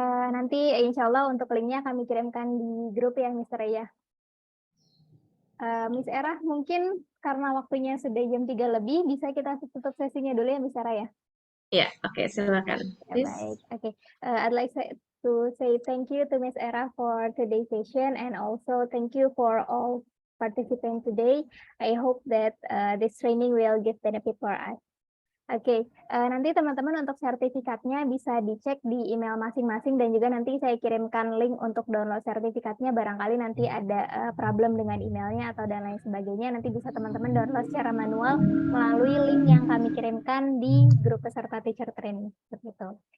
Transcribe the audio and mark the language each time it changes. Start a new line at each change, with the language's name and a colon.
Indonesian: Nanti insya Allah untuk linknya kami kirimkan di grup ya, Mr. Ray. Miss Era, mungkin karena waktunya sudah jam 3 lebih, bisa kita tutup sesinya dulu ya, Miss Era ya? Ya, oke, silakan. Ya, baik.
English: Oke, I'd like to say thank you to Miss Era for today's session, and also thank you for all participants today. I hope that this training will give benefit for us.
Indonesian: Oke, nanti teman-teman untuk sertifikatnya bisa dicek di email masing-masing dan juga nanti saya kirimkan link untuk download sertifikatnya. Barangkali nanti ada problem dengan emailnya atau dan lain sebagainya. Nanti bisa teman-teman download secara manual melalui link yang kami kirimkan di grup peserta teacher training. Seperti itu.